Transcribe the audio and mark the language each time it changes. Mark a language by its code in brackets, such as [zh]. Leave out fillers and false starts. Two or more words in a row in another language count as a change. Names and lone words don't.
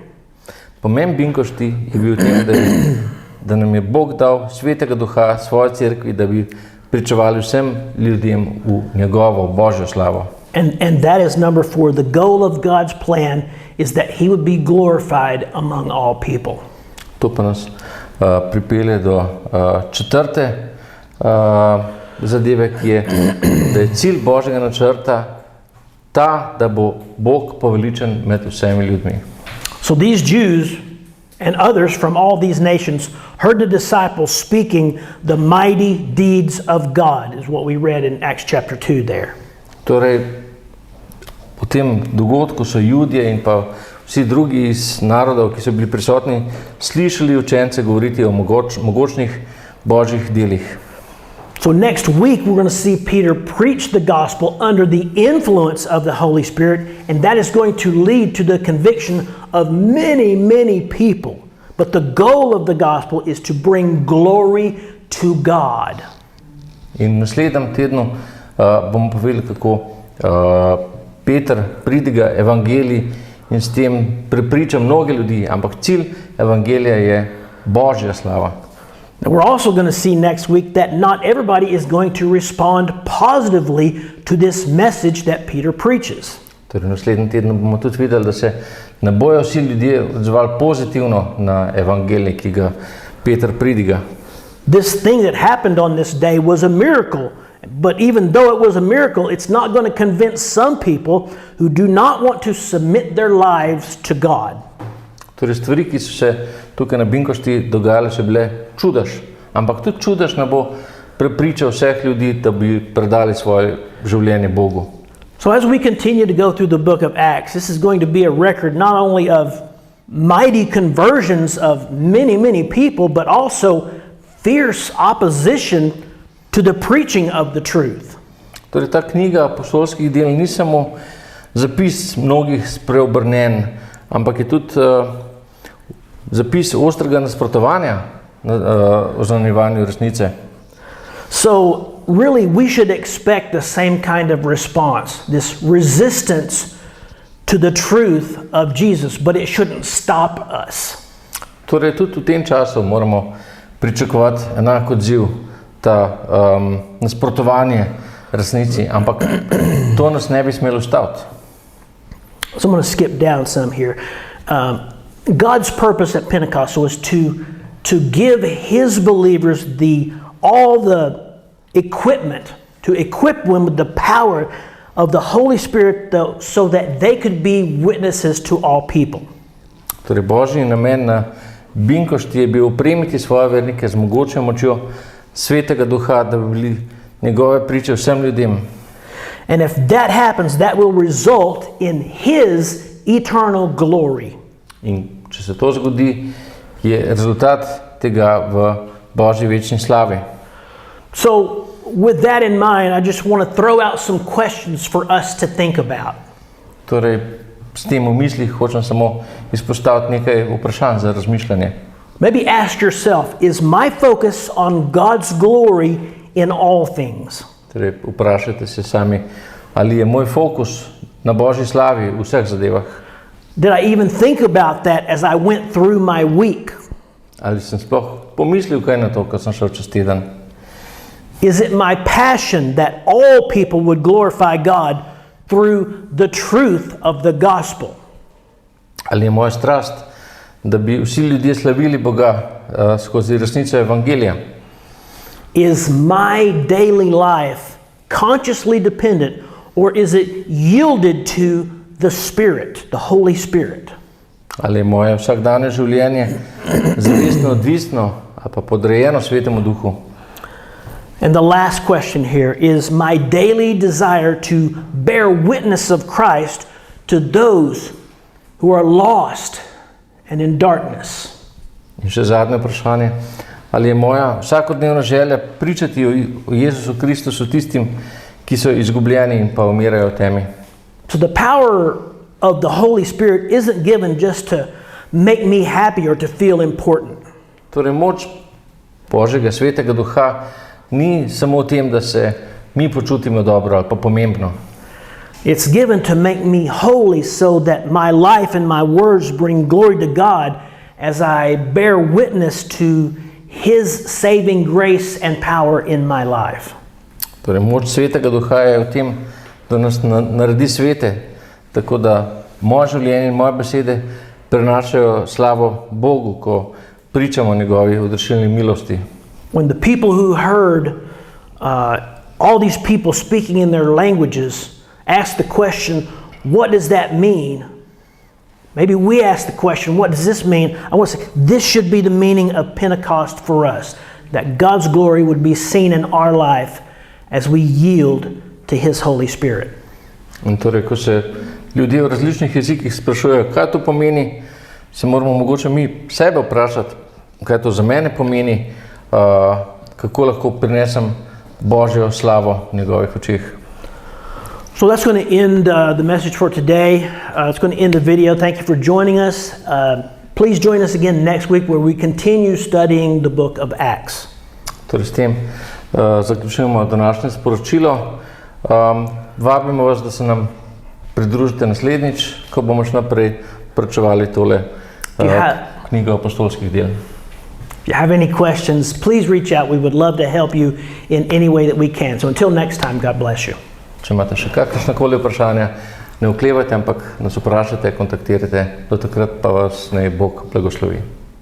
[sl] Pomen binkošti je bil tem, da nam je Bog dal Svetega Duha svoji cerkvi, da bi pričevali vsem ljudem v njegovo Božjo slavo. [en] And that is number 4. The goal of God's plan is that He would be glorified among all people. [sl] To pa nas pripelje do četrte zadeve, ki je, da je cilj Božjega načrta ta, da bo Bog poveličen med vsemi ljudmi. [en] So these Jews and others from all these nations heard the disciples speaking the mighty deeds of God, is what we read in Acts chapter 2 there. [sl] Torej, po tem dogodku so Judje in pa vsi drugi iz narodov, ki so bili prisotni, slišali učence govoriti o mogočnih Božjih delih. [en] So next week we're going to see Peter preach the gospel under the influence of the Holy Spirit, and that is going to lead to the conviction of many, many people. But the goal of the gospel is to bring glory to God. [sl] In v naslednjem tednu bomo povedali, kako Peter pridiga evangelij in s tem prepriča mnoge ljudi, ampak cilj evangelija je Božja slava. [en] Now we're also going to see next week that not everybody is going to respond positively to this message that Peter preaches. [sl] Torej, v naslednjem tednu bomo tudi videli, da se ne bojo vsi ljudje odzvali pozitivno na evangelij, ki ga Peter pridiga. [en] This thing that happened on this day was a miracle, but even though it was a miracle, it's not going to convince some people who do not want to submit their lives to God. [sl] Torej, stvari, ki so se tukaj na binkošti dogajale, so bile čudež, ampak tudi čudež ne bo prepričal vseh ljudi, da bi predali svoje življenje Bogu. [en] So as we continue to go through the book of Acts, this is going to be a record not only of mighty conversions of many, many people, but also fierce opposition to the preaching of the truth. [sl] Torej, ta knjiga apostolskih del ni samo zapis mnogih spreobrnenj, ampak je tudi zapis ostrega nasprotovanja oznanjevanju resnice. [en] So really we should expect the same kind of response, this resistance to the truth of Jesus, but it shouldn't stop us. [sl] Torej, tudi v tem času moramo pričakovati enak odziv, ta nasprotovanje resnici, ampak to nas ne bi smelo ustaviti. [en] So I'm going to skip down some here. God's purpose at Pentecost was to give His believers all the equipment, to equip them with the power of the Holy Spirit so that they could be witnesses to all people. [sl] Torej, Božji namen na binkošti je bil opremiti svoje vernike z mogočno močjo Svetega Duha, da bi bili njegove priče vsem ljudem. [en] And if that happens, that will result in His eternal glory. [sl] In če se to zgodi, je rezultat tega v Božji večni slavi. [en] So, with that in mind, I just want to throw out some questions for us to think about. [sl] Torej, s tem v mislih hočem samo izpostaviti nekaj vprašanj za razmišljanje. [en] Maybe ask yourself, is my focus on God's glory in all things? [sl] Torej, vprašajte se sami, ali je moj fokus na Božji slavi v vseh zadevah. [en] Did I even think about that as I went through my week? [sl] Ali sem sploh pomislil kaj na to, ko sem šel čez teden? [en] Is it my passion that all people would glorify God through the truth of the gospel? [sl] Ali je moja strast, da bi vsi ljudje slavili Boga skozi resnico evangelija? [en] Is my daily life consciously dependent, or is it yielded to the Spirit, the Holy Spirit? [sl] Ali je moje vsakdanje življenje zavestno odvisno ali pa podrejeno Svetemu Duhu? [en] And the last question here is my daily desire to bear witness of Christ to those who are lost and in darkness. [sl] In še zadnje vprašanje, ali je moja vsakodnevna želja pričati o Jezusu Kristusu tistim, ki so izgubljeni in pa umirajo v temi? [en] So the power of the Holy Spirit isn't given just to make me happy or to feel important. [sl] Torej, moč Božjega Svetega Duha ni samo v tem, da se mi počutimo dobro ali pa pomembno. [en] It's given to make me holy so that my life and my words bring glory to God as I bear witness to His saving grace and power in my life. [sl] Torej, moč Svetega Duha je v tem, da nas naredi svete, tako da moje življenje in moje besede prenašajo slavo Bogu, ko pričamo o njegovi odrešilni milosti. [en] When the people who heard all these people speaking in their languages asked the question, what does that mean? Maybe we ask the question, what does this mean? I want to say, this should be the meaning of Pentecost for us, that God's glory would be seen in our life as we yield to His Holy Spirit. [sl] In torej, ko se ljudje v različnih jezikih sprašujejo, kaj to pomeni, se moramo mogoče mi sebe vprašati, kaj to za mene pomeni, kako lahko prinesem Božjo slavo v njegovih očeh. [en] So that's going to end the message for today. It's going to end the video. Thank you for joining us. Please join us again next week where we continue studying the book of Acts. [sl] Torej, s tem zaključujemo današnje sporočilo. Vabimo vas, da se nam pridružite naslednjič, ko bomo še naprej preučevali tole knjigo apostolskih del. [en] If you have any questions, please reach out. We would love to help you in any way that we can. So until next time, God bless you. [sl] Če imate še kakršnakoli vprašanja, ne oklevajte, ampak nas vprašajte, kontaktirajte. Do takrat pa vas naj Bog blagoslovi.